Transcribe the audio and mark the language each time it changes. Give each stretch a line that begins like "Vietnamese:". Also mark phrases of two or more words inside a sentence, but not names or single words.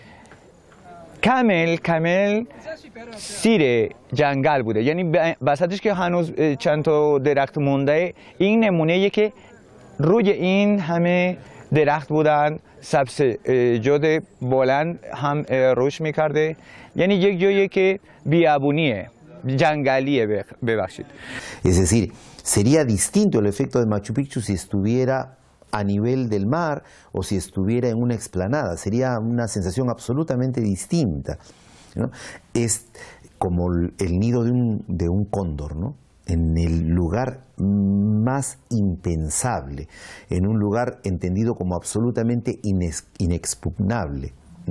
Persian: کامل سیر جنگل بوده، یعنی وسطش که هنوز چند تا درخت مونده. این نمونه که روی این همه درخت بودن، سبزیجات بلند هم رشد میکرده، یعنی یک جایی که بیابونیه، جنگلیه ببخشید.
Spanish: Es decir, sería distinto el efecto de Machu Picchu si estuviera a nivel del mar o si estuviera en una explanada, sería una sensación absolutamente distinta, ¿no? Es como el nido de un cóndor, ¿no? En el lugar más impensable, en un lugar entendido como absolutamente inexpugnable, ¿no?